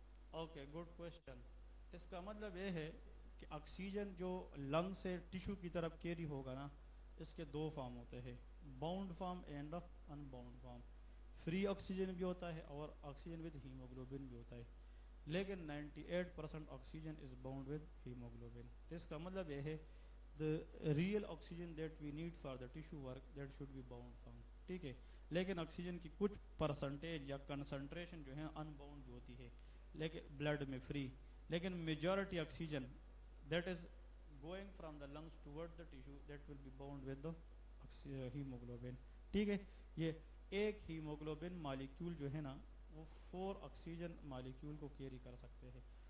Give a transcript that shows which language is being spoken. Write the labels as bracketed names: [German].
[English] Okay good question. [Urdu] اس کا مطلب یہ ہے کہ آکسیجن جو لنگ سے ٹیشو کی طرف کیری ہوگا نا، اس کے 2 فارم ہوتے ہیں، [English] Bound form and unbound form. [Urdu] Free oxygen بھی ہوتا ہے اور آکسیجن ود ہیموگلوبن بھی ہوتا ہے. [English] لیکن 98% oxygen is bound with haemoglobin. [Urdu] تو اس کا مطلب یہ ہے [English] the real oxygen that we need for the tissue work that should be bound form. [Urdu] ٹھیک ہے. لیکن آکسیجن کی کچھ پرسنٹیج یا کنسنٹریشن جو ہے ان باؤنڈ بھی ہوتی ہے لیکن بلڈ میں فری. [English] لیکن majority oxygen that is going from the lungs toward the tissue that will be bound with the hemoglobin. [Urdu] ٹھیک ہے. یہ ایک ہیموگلوبن مالیکیول جو ہے نا وہ 4 آکسیجن مالیکیول کو کیری کر سکتے ہیں.